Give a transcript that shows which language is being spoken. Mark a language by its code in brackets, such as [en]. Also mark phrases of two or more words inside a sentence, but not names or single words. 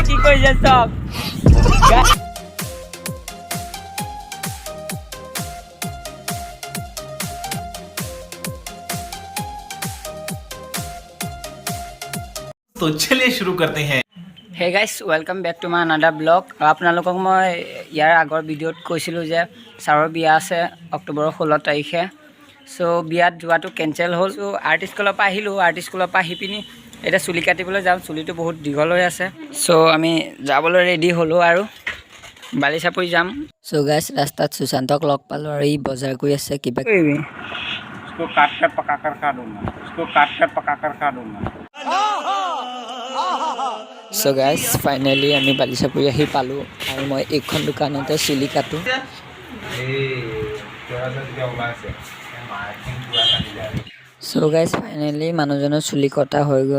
[as] কৰিছে চব [hi] तो चलिए शुरू करते हैं। [en] hey guys welcome back to my another blog. [as] আপোনালোকক মই ইয়াৰ আগৰ ভিডিঅ'ত কৈছিলোঁ যে ছাৰৰ বিয়া আছে অক্টোবৰৰ 16 তাৰিখে। চ' বিয়াত যোৱাটো কেঞ্চেল হ'ল। চ' আৰ্টিষ্ট স্কুলৰ পৰা আহিলোঁ, আৰ্টিষ্ট স্কুলৰ পৰা আহি পিনি এতিয়া চুলি কাটিবলৈ যাওঁ। চুলিটো বহুত দীঘল হৈ আছে। চ' আমি যাবলৈ ৰেডি হ'লোঁ আৰু বালিচাপৰি যাম। [en] so guys [as] ৰাস্তাত সুশান্তক লগ পালোঁ আৰু ই বজাৰ কৰি আছে কিবা কৰিবি। [hi] उसको काट कर पका कर खा दूंगा, उसको काट कर पका कर खा दूंगा। [en] so guys finally [as] আমি বালিচাপৰি আহি পালোঁ আৰু মই এইখন দোকানতে চুলি কাটোঁ। [en] so guys finally [as] মানুহজনৰ চুলি কটা হৈ গ'ল।